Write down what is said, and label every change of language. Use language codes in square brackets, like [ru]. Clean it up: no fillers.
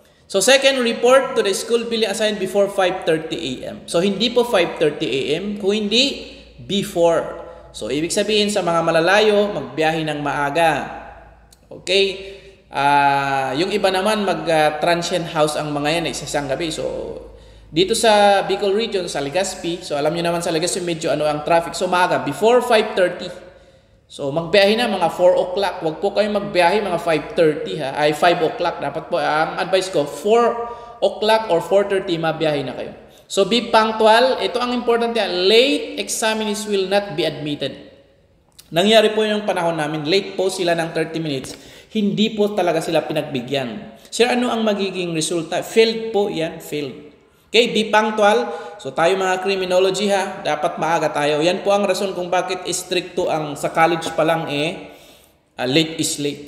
[en] So second, report to the school billing assigned before 5:30 a.m. [tl] So hindi po 5:30 a.m. kung hindi before. So ibig sabihin sa mga malalayo, magbiyahe ng maaga. Okay? Yung iba naman mag-transient house ang mga yan isang gabi. So dito sa Bicol region, sa Legazpi, so alam niyo naman sa Legazpi medyo ang traffic. So maaga, before 5:30. So magbiyahe na mga 4 o'clock. Huwag po kayong magbiyahe mga 5:30 ha. Ay 5 o'clock. Dapat po, ang advice ko, 4 o'clock or 4:30 mabiyahe na kayo. [en] So be punctual. [tl] Ito ang important yan. [en] Late examinees will not be admitted. [tl] Nangyari po yung panahon namin. Late po sila ng 30 minutes. Hindi po talaga sila pinagbigyan. Sir, ano ang magiging resulta? Failed po yan. Failed. [en] Okay, be punctual. [tl] So tayo mga criminology ha, dapat maaga tayo. Yan po ang rason kung bakit stricto ang sa college pa lang [en] late is late.